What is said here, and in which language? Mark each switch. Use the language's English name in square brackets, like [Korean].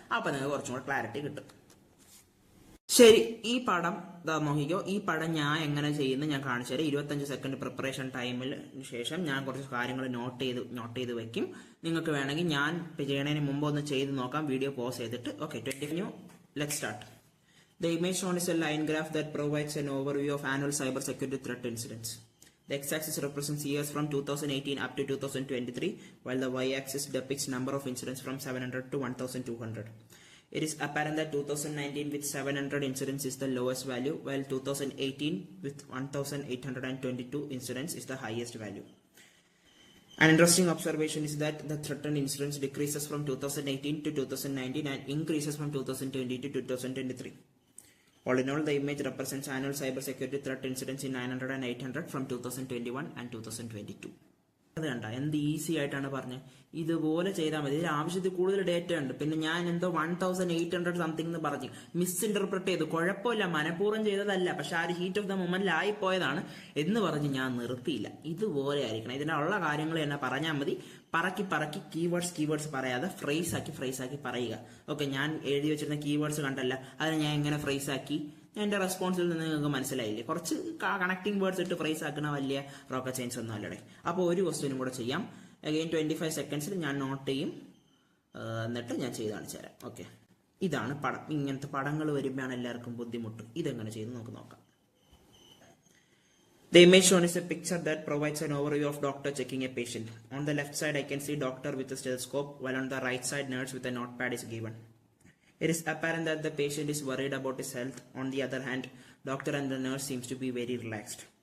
[Malayalam] അപ്പൊ നിങ്ങൾക്ക് കുറച്ചും കൂടെ ക്ലാരിറ്റി കിട്ടും. ശരി, ഈ പടം നോക്കിക്കോ. ഈ പടം ഞാൻ എങ്ങനെ ചെയ്യുന്നു ഞാൻ കാണിച്ചു തരാം. 25 സെക്കൻഡ് പ്രിപ്പറേഷൻ ടൈമിൽ ശേഷം ഞാൻ കുറച്ച് കാര്യങ്ങൾ നോട്ട് ചെയ്ത് വെക്കും. നിങ്ങൾക്ക് വേണമെങ്കിൽ ഞാൻ ചെയ്യണതിന് മുമ്പ് ഒന്ന് ചെയ്ത് നോക്കാം, വീഡിയോ പോസ് ചെയ്തിട്ട്. [English] Okay, 20 let's start. The image shown is a line graph that provides an overview of annual cyber security threat incidents. The x-axis represents years from 2018 up to 2023, while the y-axis depicts number of incidents from 700 to 1200. It is apparent that 2019 with 700 incidents is the lowest value, while 2018 with 1822 incidents is the highest value. An interesting observation is that the threatened incidents decreases from 2018 to 2019 and increases from 2020 to 2023. All in all, the image represents annual cybersecurity threat incidents in 900 and 800 from 2021 and 2022. [Malayalam] അത് കണ്ട എന്ത് easy ആയിട്ടാണ് പറഞ്ഞത്. ഇതുപോലെ ചെയ്താൽ മതി. ഇതിൽ ആവശ്യത്തിൽ കൂടുതൽ ഡേറ്റ ഉണ്ട്. പിന്നെ ഞാൻ എന്തോ 1800 സംതിങ് എന്ന് പറഞ്ഞു മിസ്ഇന്റർപ്രറ്റ് ചെയ്തു. കുഴപ്പമില്ല, മനഃപൂർവ്വം ചെയ്തതല്ല, പക്ഷെ ആ ഒരു ഹീറ്റ് ഓഫ് ദ മൊമെന്റിൽ ആയിപ്പോയതാണ് എന്ന് പറഞ്ഞ് ഞാൻ നിർത്തിയില്ല. ഇതുപോലെ ആയിരിക്കണം. ഇതിനുള്ള കാര്യങ്ങൾ തന്നെ പറഞ്ഞാൽ മതി. പറക്കി കീവേഡ്സ് പറയാതെ ഫ്രേസ് ആക്കി പറയുക. ഓക്കെ, ഞാൻ എഴുതി വെച്ചിരുന്ന കീവേഡ്സ് കണ്ടല്ല, അതിനെ ഞാൻ എങ്ങനെ ഫ്രേസ് ആക്കി എന്റെ റെസ്പോൺസിൽ നിന്ന് നിങ്ങൾക്ക് മനസ്സിലായില്ലേ. കുറച്ച് കണക്ടിങ് വേർഡ്സ് ഇട്ട് ഫ്രേസ് ആക്കുന്ന വലിയ റോക്കറ്റ് സയൻസ് ഒന്നും അല്ലടേ. അപ്പോൾ ഒരു ക്വസ്റ്റ്യനും കൂടെ ചെയ്യാം. അഗെയിൻ 25 സെക്കൻഡ്സിൽ ഞാൻ നോട്ട് ചെയ്യും, എന്നിട്ട് ഞാൻ ചെയ്ത് കാണിച്ചു തരാം. ഓക്കെ, ഇതാണ് പടം. ഇങ്ങനത്തെ പടങ്ങൾ വരുമ്പോഴാണ് എല്ലാവർക്കും ബുദ്ധിമുട്ട്. ഇതെങ്ങനെ ചെയ്ത് നമുക്ക് നോക്കാം. [English] The image shown is a picture that provides an overview of doctor checking a patient. On the left side, I can see doctor with a stethoscope, while on the right side, nurse with a notepad is given. It is apparent that the patient is worried about his health. On the other hand, doctor and the nurse seems to be very relaxed.